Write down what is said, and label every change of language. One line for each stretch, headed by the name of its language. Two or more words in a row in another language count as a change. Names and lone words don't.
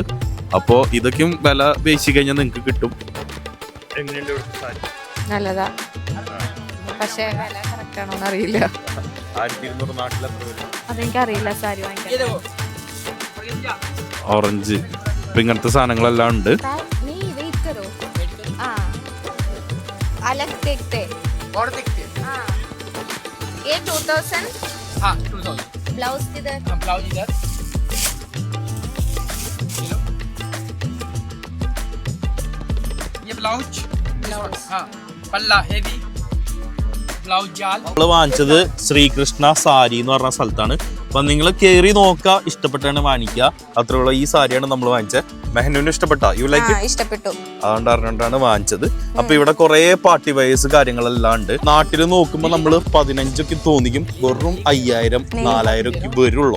Malayalam: അപ്പോ ഇതൊക്കെയും വില പേശി കഴിഞ്ഞാൽ നിങ്ങൾക്ക് കിട്ടും. എങ്ങനെയുണ്ട് ഇവിടുത്തെ സാരി? നല്ലതാ, പക്ഷേ വില കറക്റ്റ് ആണോന്ന് അറിയില്ല. 1200 നാട്ടിലെത്ര വരും? അതെനിക്കറിയില്ല. സാരി വാങ്ങിക്കാൻ ഓറഞ്ച് ഇപ്പൊ ഇങ്ങനത്തെ സാധനങ്ങളെല്ലാം ഉണ്ട്.
Hindi: अलग देखते और देखते हाँ ये 2000 हाँ 2000 ब्लाउज किधर ब्लाउज इधर ये ब्लाउज हाँ पल्ला
English: heavy blouse
Hindi: जाल.
Malayalam: നമ്മള് വാങ്ങിച്ചത് ശ്രീകൃഷ്ണ സാരി എന്ന് പറഞ്ഞ സ്ഥലത്താണ്. അപ്പൊ നിങ്ങൾ കയറി നോക്കുക, ഇഷ്ടപ്പെട്ടാണ് വാങ്ങിക്കുക. അത്രയുള്ള ഈ സാരിയാണ് നമ്മൾ വാങ്ങിച്ചത്. മെഹനുവിന് ഇഷ്ടപ്പെട്ടോ?
English: you like?
Malayalam: ഇഷ്ടപ്പെട്ടു. അതുകൊണ്ട് അറിഞ്ഞിട്ടാണ് വാങ്ങിച്ചത്. അപ്പൊ ഇവിടെ കുറെ
English: party wears
Malayalam: കാര്യങ്ങളെല്ലാം ഉണ്ട്. നാട്ടിൽ നോക്കുമ്പോ നമ്മള് 15 തോന്നിക്കും. വെറും 5000 4000 വരുള്ളൂ.